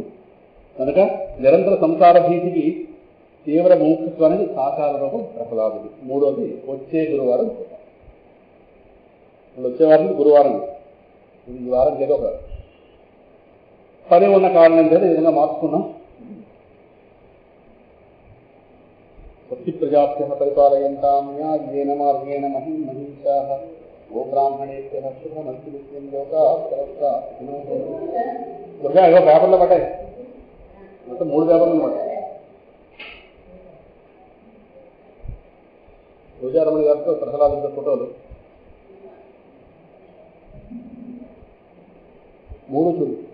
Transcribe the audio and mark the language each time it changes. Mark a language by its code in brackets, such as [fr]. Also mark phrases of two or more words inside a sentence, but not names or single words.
[te] కనుక నిరంతర సంసార భీతికి తీవ్ర ముముక్షత్వానికి సాకార రూపం ప్రహ్లాదుడు. మూడోది వచ్చే గురువారం చూద్దాం. వచ్చే వారం గురువారం, ఈ వారం ఏదో ఒక పని ఉన్న కారణం చేత ఈ విధంగా మార్చుకున్నాం. [sa] భక్తి ప్రజాభ్య పరిపాలయంతాం న్యాయేన మార్గేణ మహిషాః గో బ్రాహ్మణేభ్యః శుభమస్తు నిత్యం లోకాః సమస్తాః సుఖినో భవంతు. [te] దుర్గా ఏదో పేపర్లో పడ్డాయి, మొత్తం 3 పేపర్లు పడ్డాయి. రోజారమణి గారితో ప్రహ్లాదుడితో ఫోటోలు 3 చూడు.